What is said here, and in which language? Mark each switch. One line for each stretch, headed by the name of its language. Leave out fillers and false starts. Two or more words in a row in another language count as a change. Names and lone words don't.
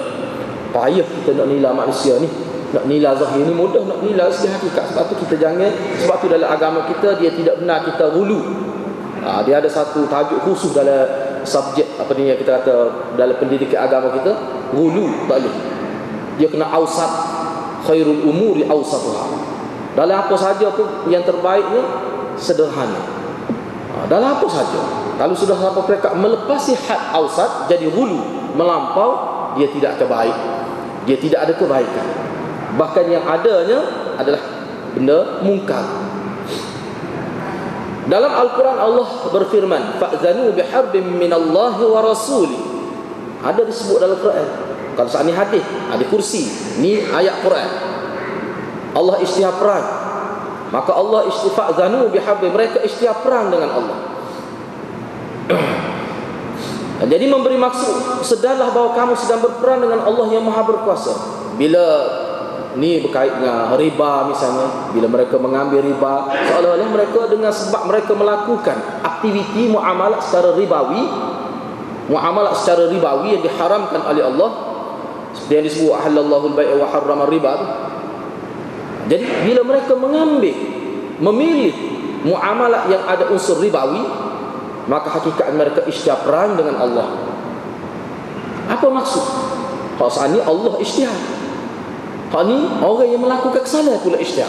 Malay: Payah kita nak nilai manusia ni. Nak nilai zahir ni mudah, nak nilai segi hakikat. Sebab tu kita jangan, sebab tu dalam agama kita dia tidak benar kita ghulu. Dia ada satu tajuk khusus dalam subjek apa ni yang kita kata dalam pendidikan agama kita, ghulu tak boleh. Dia kena awsat,
Arabic: khairul umuri awsatuha.
Malay: Dalam apa saja pun yang terbaiknya sederhana. Dalam apa saja. Kalau sudah sampai mereka melepasi had awsat, jadi ghulu, melampau, dia tidak akan baik. Dia tidak ada kebaikan. Bahkan yang adanya adalah benda mungkar. Dalam Al-Quran Allah berfirman,
Arabic: fa'zanu biharbin minallahi wa rasuli.
Malay: Ada disebut dalam Quran. Kalau saat ni hadis, ada kursi, ni ayat Quran. Allah isytihar perang. Maka Allah
Arabic: fa'zanu biharbin,
Malay: mereka isytihar perang dengan Allah. Jadi memberi maksud, sedarlah bahawa kamu sedang berperang dengan Allah yang Maha Berkuasa. Bila ni berkait dengan riba misalnya, bila mereka mengambil riba, seolah-olah mereka dengan sebab mereka melakukan aktiviti muamalah secara ribawi, muamalah secara ribawi yang diharamkan oleh Allah, seperti yang disebut
Arabic: ahallallahu al-bai'a wa harrama riba.
Malay: Jadi bila mereka memilih muamalah yang ada unsur ribawi, maka hakikat mereka isytihar perang dengan Allah. Apa maksud? Kalau saat ini Allah isytihar, kalau ni orang yang melakukan kesalahan pula isytihar.